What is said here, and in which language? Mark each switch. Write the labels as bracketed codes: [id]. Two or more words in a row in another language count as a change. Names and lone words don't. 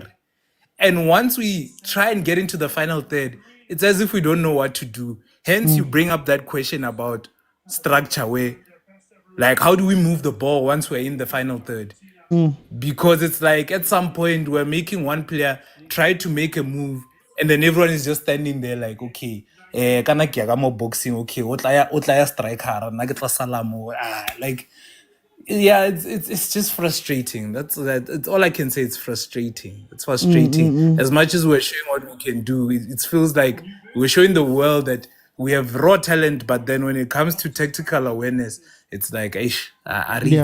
[en] And once we try and get into the final third, it's as if we don't know what to do. Hence, you bring up that question about structure, where like, how do we move the ball once we're in the final third? Because it's like at some point we're making one player try to make a move, and then everyone is just standing there like, [tn] okay, kana ke ya ka mo boxing, okay, o tla ya striker, nna ke tla sala mo. [en] Like, yeah, it's just frustrating. It's all I can say. It's frustrating. It's frustrating. As much as we're showing what we can do, it feels like we're showing the world that we have raw talent, but then when it comes to tactical awareness, it's like, I read.